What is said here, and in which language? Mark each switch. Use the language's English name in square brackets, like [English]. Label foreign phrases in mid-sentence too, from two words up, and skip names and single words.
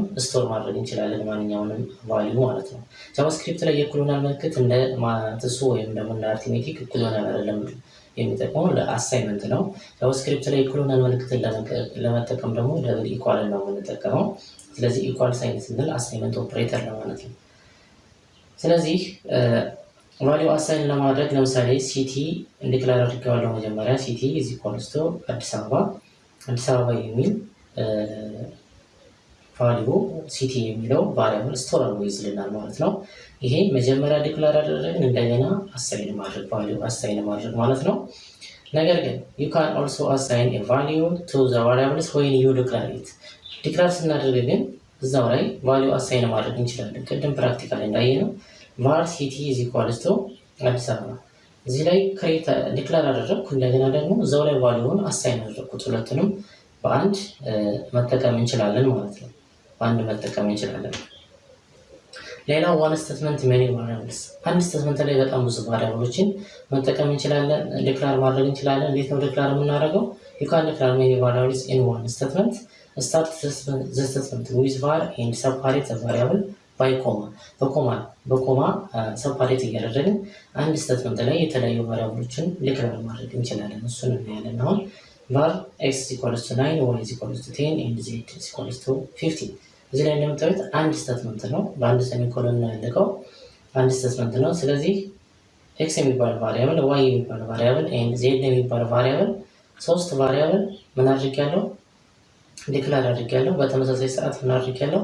[Amharic] ስቶር ማድረግ እንችላለን ማንኛውንም ቫልዩ ማለት ነው። ጃቫስክሪፕት ላይ የኢኩዋል ምልክት እንደ ማትሱ ወይም ደግሞ እንደ [English] arithmetic equal [Amharic] አይደለም የሚጠቀመው ለአሳይመንት ነው። ጃቫስክሪፕት ላይ ኢኩዋል ምልክትን ለመጠቀም ደግሞ [English] double equal [Amharic] ነው የምንጠቀመው። ስለዚህ [English] equal sign [Amharic] ስንል [English] assignment operator [Amharic] ነው ማለት ነው። ስለዚህ [English] value assign [Amharic] ለማድረግ ለምሳሌ [English] city declare [Amharic] አድርጌዋለሁ። መጀመሪያ [English] city is equals to [Amharic] አዲስ አበባ የሚል ቫልዩ ሲቲ የሚለው ቫሪያብል ስቶር አድርጎ ይዝልናል ማለት ነው። ይሄ መጀመሪያ ዲክላር አደረግን፣ እንደገና አሳይን ማድረግ [English] value assign [Amharic] ማድረግ ማለት ነው። ነገር ግን you [English] can also assign a value to the variables when you declare it። [Amharic] ዲክላር ስናደርግ ግን እዛው ላይ ቫልዩ አሳይን ማድረግ እንችላለን። ቅድም ፕራክቲካሊ እንዳየነው [English] var city is equals to [Amharic] አዲስ አበባ እዚህ ላይ [English] create declare [Amharic] አደረግኩ፣ እንደገና ደግሞ እዛው ላይ ቫልዩውን አሳይን አደረግኩት። ሁለቱንም በአንድ መጠቀም እንችላለን ማለት ነው። በአንድ መጠቀም እንችላለን። ሌላው [English] one statement many variables። [Amharic] አንድ ስቴትመንት ላይ በጣም ብዙ ቫሪያብሎችን መጠቀም እንችላለን፣ ዲክላር ማድረግ እንችላለን። እንዴት ነው ዲክላር የምናደርገው? [English] you can declare many variables in one statement. start the statement with var and separate the variable by [Amharic] በኮማ ሰፓሬት እያደረግን አንድ ስቴትመንት ላይ የተለያዩ ቫሪያብሎችን ዲክላር ማድረግ እንችላለን። እሱን እናያለን። አሁን [English] var x equals to 9 y equals to 10 and z equals to 15 [Amharic] እዚህ ላይ እንደምታዩት አንድ ስቴትመንት ነው። በአንድ ሴሚኮሎን ነው ያለቀው። አንድ ስቴትመንት ነው። ስለዚህ x የሚባል ቫሪያብል፣ y የሚባል ቫሪያብል [English] and z [Amharic] የሚባል ቫሪያብል ሶስት ቫሪያብል ምን አድርጌያለሁ? ዲክላር አድርጌያለሁ። በተመሳሳይ ሰዓት ምን አድርጌያለሁ?